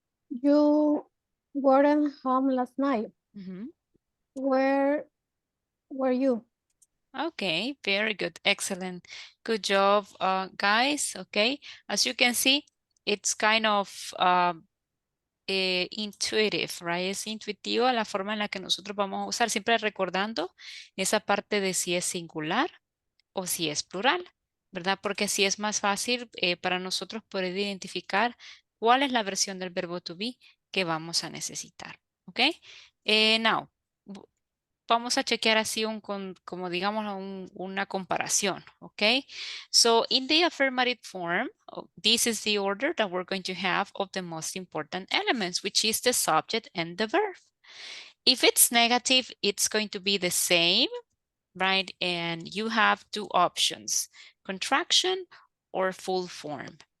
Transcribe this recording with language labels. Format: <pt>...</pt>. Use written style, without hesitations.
<en>You weren't home last night. Where were you? Okay, very good. Excellent. Good job, guys. Okay, as you can see, it's kind of intuitive, right?</en> <es>Es intuitiva la forma en la que nosotros vamos a usar, siempre recordando esa parte de si es singular o si es plural, ¿verdad? Porque así es más fácil para nosotros poder identificar cuál es la versión del verbo to be que vamos a necesitar, ¿ok? Now, vamos a chequear así como digamos una comparación, ¿ok?</es> <en>So, in the affirmative form, this is the order that we're going to have of the most important elements, which is the subject and the verb. If it's negative, it's going to be the same, right? And you have 2 options, contraction or full form.</en>